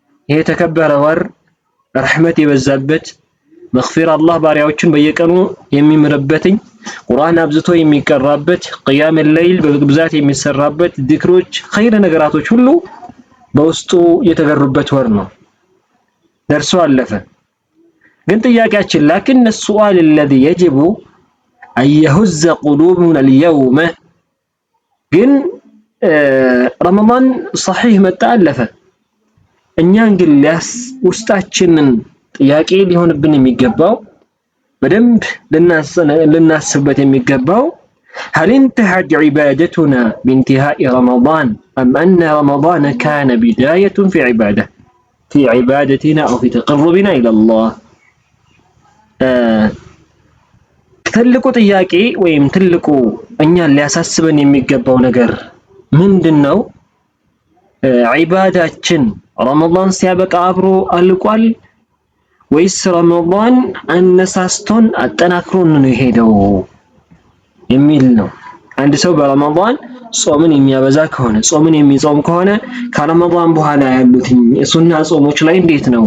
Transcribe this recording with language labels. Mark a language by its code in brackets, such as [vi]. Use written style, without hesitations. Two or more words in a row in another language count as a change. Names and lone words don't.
[am] ይሄ የተከበረ ወር ረሕመት የበዛበት መግፊራ አላህ ባሪያዎችን በየቀኑ የሚምርበትኝ ቁርአን አብዝቶ የሚቀራበት [ar] قيام الليل [am] በብዛት የሚሰራበት ዚክሮች ኸይር ነገራቶች ሁሉ በውስጡ የተገሩበት ወር ነው። ደርሶ አለፈ። ግን ጥያቄያችን ላኪን [ar] السؤال الذي يجب أن يهز قلوبنا اليوم [am] ግን ረመዳን صحيح መጣ አለፈ። እኛን ግን ውስጣችንን ጥያቄ ሊሆንብን የሚገባው በደንብ ልናስብበት የሚገባው [ar] هل انتهت عبادتنا بانتهاء رمضان أم أن رمضان كان بداية في عبادتنا أو في تقربنا إلى الله [am] ትልቁ ጥያቄ ወይም ትልቁ እኛን ሊያሳስበን የሚገባው ነገር ምንድነው? ዒባዳችን ረመዳን ሲያበቃ አብሮ አልቋል ወይስ ረመዳን አነሳስቶን አጠናክሮን ነው የሄደው የሚል ነው። አንድ ሰው በረመዳን ጾምን የሚያበዛ ከሆነ ጾምን የሚጾም ከሆነ ከረመዳን በኋላ ያሉት ሱና ጾሞች ላይ እንዴት ነው?